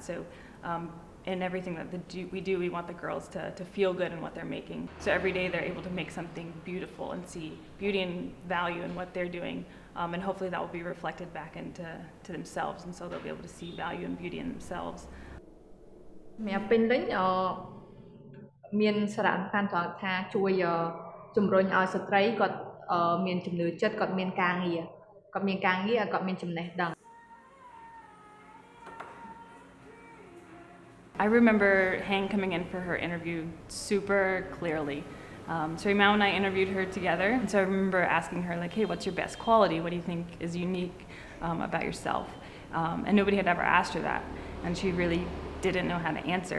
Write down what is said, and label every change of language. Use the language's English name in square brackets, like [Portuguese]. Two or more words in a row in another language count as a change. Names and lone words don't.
[English] So in everything that we do, we want the girls to feel good in what they're making. So every day they're able to make something beautiful and see beauty and value in what they're doing. And hopefully that will be reflected back into themselves, and so they'll be able to see value and beauty in themselves. [Khmer] មានសារៈសំខាន់ត្រង់ថាជួយជំរុញឲ្យស្ត្រីគាត់មានចំណូលចិត្តគាត់មានការងារគាត់មានចំណេះដឹង [English] I remember Hang coming in for her interview super clearly. Mao and I interviewed her together, and so I remember asking her, like, hey, what's your best quality? What do you think is unique about yourself? And nobody had ever asked her that, and she really didn't know how to answer.